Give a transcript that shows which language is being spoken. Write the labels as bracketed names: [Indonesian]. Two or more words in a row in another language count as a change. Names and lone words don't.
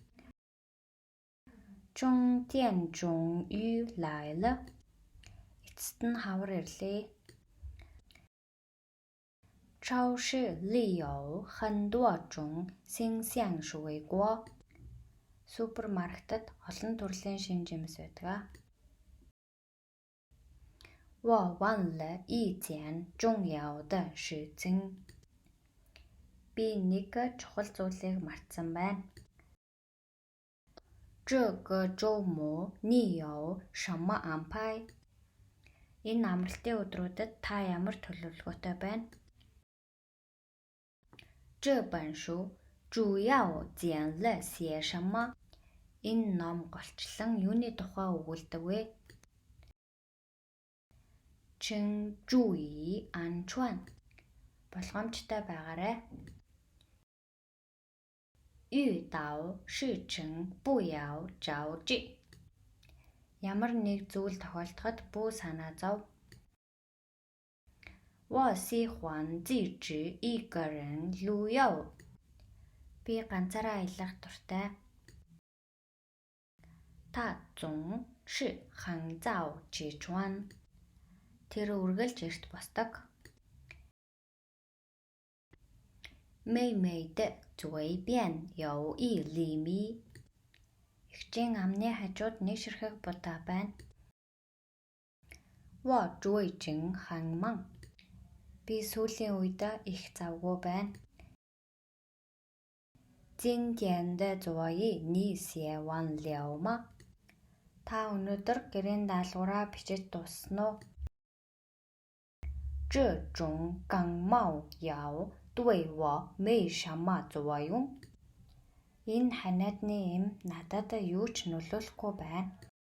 [Chinese] 终点终于来了. [Mongolian] Эцэст нь хавар ирлээ. [Chinese] 超市里有很多种新鲜水果. [Mongolian] Супермаркетад олон төрлийн шинэ жимс байдаг. [Chinese] 我忘了一件重要的事情. [Mongolian] Би нэг чухал зүйлийг мартсан байна. [Chinese] 这个周末你有什么安排? [Mongolian] Энэ амралтын өдрүүдэд та ямар төлөвлөгөөтэй байна? [Chinese] 这本书主要讲了些什么? [Mongolian] Энэ ном голчлон юуны тухай өгүүлдэг вэ? [Chinese] 请注意安全. [Mongolian] Болгоомжтой байгаарай. [Chinese] 遇到事情不要着急. [Mongolian] Ямар нэг зүйл тохиолдоход бүү санаа зов. [Chinese] 我喜欢自己一个人旅游. [Mongolian] Би ганцаараа аялах дуртай. [Chinese] 他总是很早起床. [Mongolian] Тэр үргэлж эрт босдог. [Chinese] 妹妹的嘴边有一粒米. [Mongolian] Эгчийн амны хажууд нэг ширхэг будаа байна. [Chinese] 我最近很忙. [Mongolian] Би сүүлийн үед их завгүй байна. [Chinese] 今天的作业你写完了吗? [Mongolian] Та өнөөдөр гэрийн даалгавраа бичиж дууссан уу? [Chinese] 这种感冒药对我没什么作用. [Mongolian] Энэ ханиадны эм надад юу ч нөлөөлөхгүй байна.